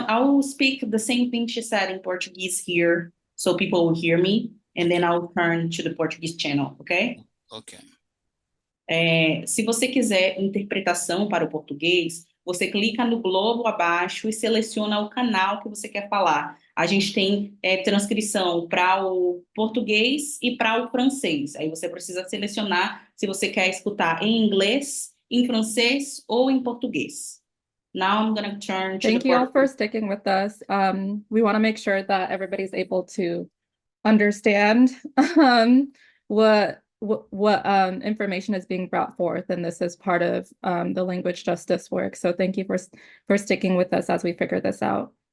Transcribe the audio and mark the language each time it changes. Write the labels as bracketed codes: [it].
[en] I will speak the same thing she said in Portuguese here, so people will hear me, and then I'll turn to the Portuguese channel, okay? Okay. [pt] Se você quiser interpretação para o português, você clica no globo abaixo e seleciona o canal que você quer falar. A gente tem transcrição para o português e para o francês. Aí você precisa selecionar se você quer escutar em inglês, em francês ou em português. [en] Now I'm going to turn to Thank you all for sticking with us. We want to make sure that everybody's able to understand what information is being brought forth, and this is part of the language justice work. So thank you for sticking with us as we figure this out.